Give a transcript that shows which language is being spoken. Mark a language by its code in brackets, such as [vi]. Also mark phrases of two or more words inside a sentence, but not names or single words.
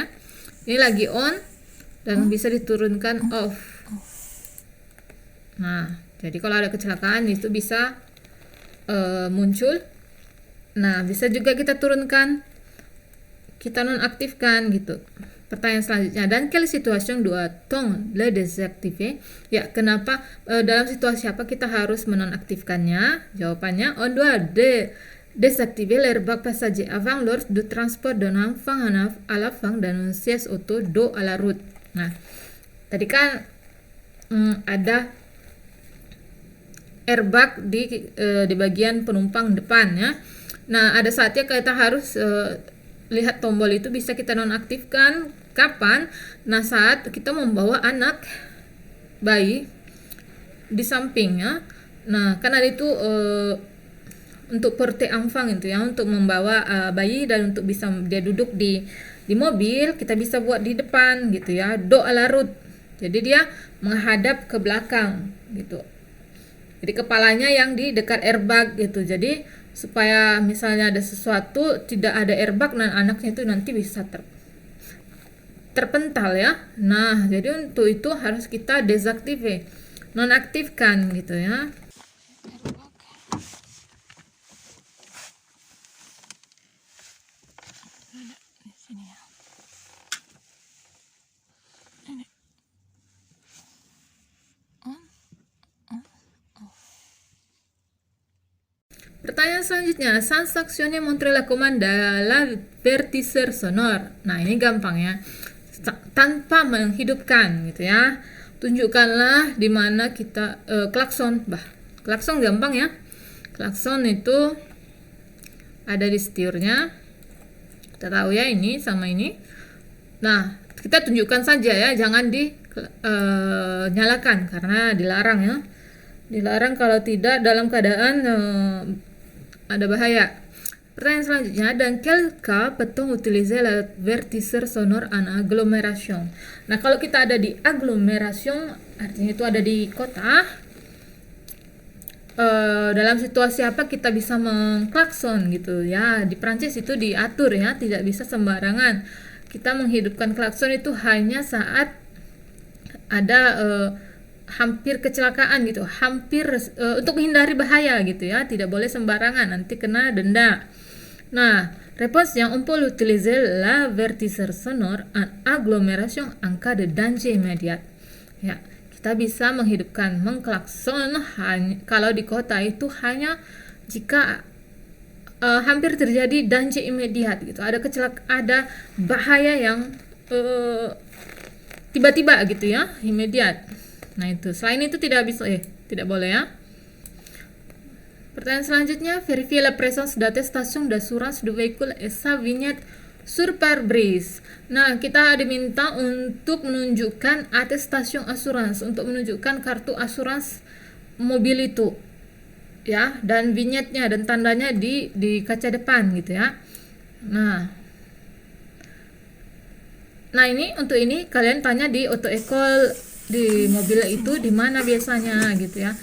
[id] Ini lagi on dan bisa diturunkan off. Nah, jadi kalau ada kecelakaan itu bisa muncul. Nah, bisa juga kita turunkan, kita nonaktifkan gitu. Pertanyaan selanjutnya, [fr] dan quelle situation doit-on le désactiver? [id] Ya, kenapa, dalam situasi apa kita harus menonaktifkannya? Jawabannya, [fr] on doit désactiver l'airbag passager avant lors du transport d'un enfant à l'avant d'un siège auto dos à la route. [id] Nah, tadi kan ada airbag di bagian penumpang depan ya. Nah, ada saatnya kita harus lihat tombol itu bisa kita nonaktifkan. Kapan? Nah, saat kita membawa anak bayi di sampingnya. Nah, kan ada itu untuk [fr] porter enfant [id] itu ya, untuk membawa bayi dan untuk bisa dia duduk di mobil, kita bisa buat di depan gitu ya, [fr] dos à la route. [id] Jadi dia menghadap ke belakang gitu. Jadi kepalanya yang di dekat airbag gitu. Jadi supaya misalnya ada sesuatu tidak ada airbag, dan anaknya itu nanti bisa terpental ya. Nah, jadi untuk itu harus kita désactiver, nonaktifkan gitu ya. Di sini ya. Ini. Pertanyaan selanjutnya, [fr] sans actionner montre la commande la vertisseur sonore. [id] Nah, ini gampang ya. Tanpa menghidupkan gitu ya. Tunjukkanlah di mana kita klakson. Klakson gampang ya. Klakson itu ada di setirnya. Kita tahu ya ini sama ini. Nah, kita tunjukkan saja ya, jangan nyalakan karena dilarang ya. Dilarang kalau tidak dalam keadaan ada bahaya. Pertanyaan selanjutnya, [fr] dans quel cas peut-on utiliser l'avertisseur sonore en agglomération? [id] Nah, kalau kita ada di agglomération, artinya itu ada di kota, dalam situasi apa kita bisa mengklakson gitu ya. Di Prancis itu diatur ya, tidak bisa sembarangan. Kita menghidupkan klakson itu hanya saat ada hampir kecelakaan gitu, hampir untuk menghindari bahaya gitu ya, tidak boleh sembarangan, nanti kena denda. Nah, réponse-nya, [fr] on peut utiliser l'avertisseur sonore en agglomération en cas de danger immédiat. [id] Ya, kita bisa mengklakson kalau di kota itu hanya jika hampir terjadi [fr] danger immédiat [id] gitu, ada bahaya yang tiba-tiba gitu ya, immédiat. Nah itu, selain itu tidak boleh ya. Pertanyaan selanjutnya, [fr] vérifier la présence d'attestation d'assurance du véhicule et sa vignette sur pare-brise. [id] Nah, kita diminta untuk menunjukkan [fr] atestation assurance, [id] untuk menunjukkan kartu asuransi mobil itu. Ya, dan vignette-nya dan tandanya di kaca depan gitu ya. Nah, untuk ini kalian tanya di [fr] auto école [id] di mobil itu di mana biasanya gitu ya.